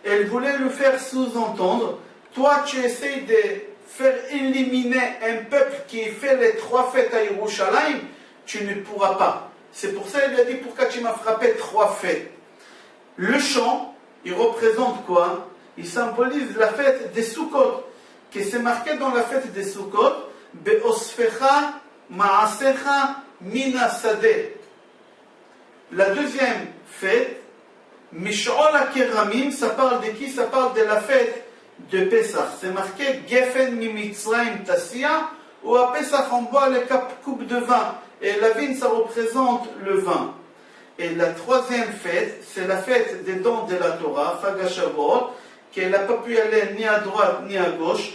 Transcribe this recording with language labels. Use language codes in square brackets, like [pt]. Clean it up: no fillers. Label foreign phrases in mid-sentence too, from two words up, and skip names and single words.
[fr] Elle voulait lui faire sous-entendre, toi tu essayes de faire éliminer un peuple qui fait les 3 fêtes à Yerushalayim, tu ne pourras pas. C'est pour ça qu'elle lui a dit, pourquoi tu m'as frappé 3 fêtes? Le chant, il représente quoi? Il symbolise la fête des Sukkot, qui s'est marqué dans la fête des Sukkot, [he] באספך מעשיך מן השדה. [fr] La deuxième fête, [he] משעול הכרמים, [fr] ça parle de qui? Ça parle de la fête de Pessah. C'est marqué [he] גפן ממצרים תסיע, [fr] ou à Pessah on boit les coupe de vin. Et la vigne, ça représente le vin. Et la troisième fête, c'est la fête des dons de la Torah, [he] חג השבועות, [fr] qu'elle n'a pas pu aller ni à droite ni à gauche.